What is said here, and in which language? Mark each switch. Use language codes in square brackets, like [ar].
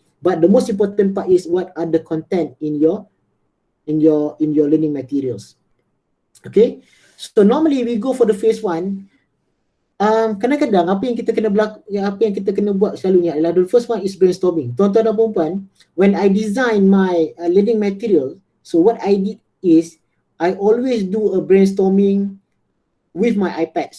[en] But the most important part is what are the content in your learning materials. Okay, so normally we go for the phase 1. [ms] Kadang-kadang apa yang kita kena buat selalunya adalah [en] the first one is brainstorming. [ms] Tuan-tuan dan puan-puan, [en] when I design my learning material, so what I did is I always do a brainstorming with my iPad.